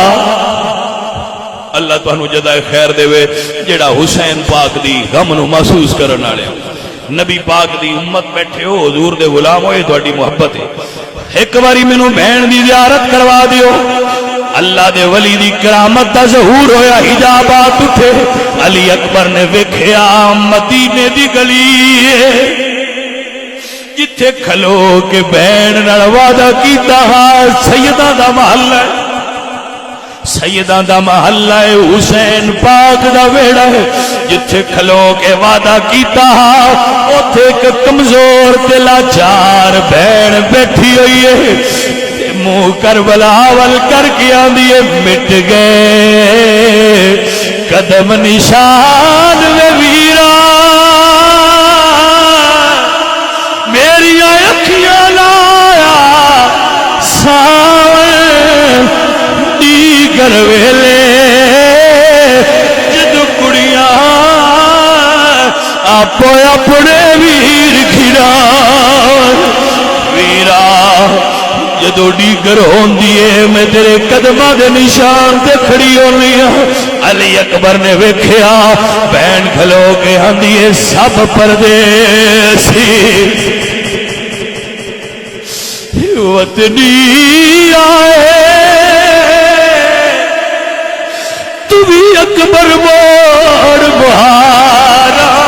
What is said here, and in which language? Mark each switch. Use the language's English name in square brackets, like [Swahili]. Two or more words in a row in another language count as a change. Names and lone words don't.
[Punjabi] اللہ تانوں جزائے خیر دے وے جیڑا حسین پاک دی غم نو محسوس کرن والے نبی پاک دی امت بیٹھے ہو، حضور دے غلام ہوئے، تہاڈی محبت ہے، ایک باری مینوں بہن دی زیارت کروا دیو۔ اللہ دے ولی دی کرامت دا ظہور ہویا، حجابات اٹھے، علی اکبر نے ویکھیا مدینے دی گلی جتھے کھلو کے بہن نال وعدہ کیتا سیداں دا محلہ ہے، سیداں دا محلہ ہے، حسین پاک دا ویڑا ہے، جتھے کھلو کے وعدہ کیتا اوتھے ایک کمزور تے لاچار بہن بیٹھی ہوئی ہے، منہ کربلا ول کر کے آندی ہے مٹ گئے قدم نشان میں ویرا، میری اکھیاں لایا ساون دیگر ویلے، جدو کڑیاں آپ اپنے ویر کھڑا ویرا، جدو ڈیگر ہوندی ہے میں تیرے قدماں دے نشان تے کھڑی ہونی ہاں۔ علی اکبر نے ویکھیا بہن کھلو کے آندی ہے سب پردیسی وطنی آئے، تو بھی اکبر موڑ بہارا،